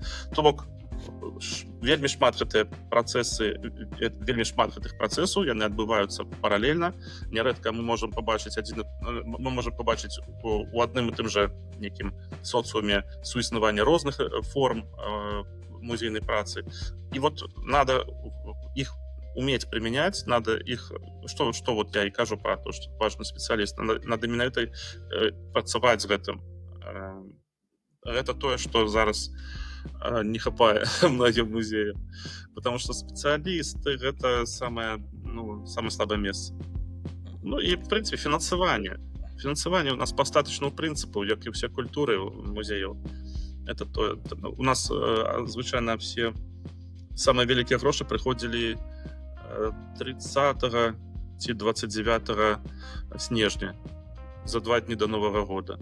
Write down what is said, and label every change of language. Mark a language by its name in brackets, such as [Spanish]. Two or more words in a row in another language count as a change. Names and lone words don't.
[Belarusian] То бок вельмі шмат гэтыя працэсы, вельмі шмат гэтых працэсаў, яны адбываюцца паралельна. Нярэдка мы можам пабачыць у адным і тым жа нейкім соцыуме суіснавання розных форм музейной працы. [Russian] И надо их уметь применять, надо их, что я и кажу про то, что важный специалист, надо именно это [Belarusian] працаваць з гэтым. [Russian] Это то, что [Belarusian] зараз не хапае [Russian] многим музеям, потому что специалисты это самое слабое место. И в принципе финансование у нас по [Belarusian] статычнаму прынцыпу, як і ўсе культуры музеяў. [Russian] Это у нас [Belarusian] звычайна все самыя вялікія грошы прыходзілі 30 ці 29 снежня, за 2 дні до Новага года.